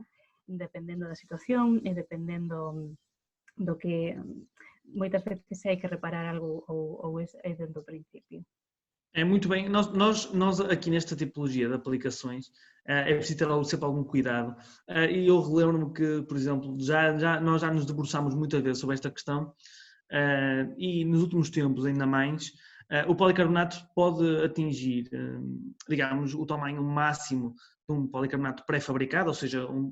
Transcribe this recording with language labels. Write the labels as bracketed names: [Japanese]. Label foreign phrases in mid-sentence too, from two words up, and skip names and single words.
[Galician] Dependendo da situación e dependendo do que moitas veces hai que reparar algo ou é dentro do principio. [Portuguese] É muito bem, nós aqui nesta tipologia de aplicações é preciso ter sempre algum cuidado, e eu relembro-me que, por exemplo, nós já nos debruçámos muitas vezes sobre esta questão, e nos últimos tempos ainda mais, o policarbonato pode atingir, digamos, o tamanho máximo de um policarbonato pré-fabricado, ou seja, um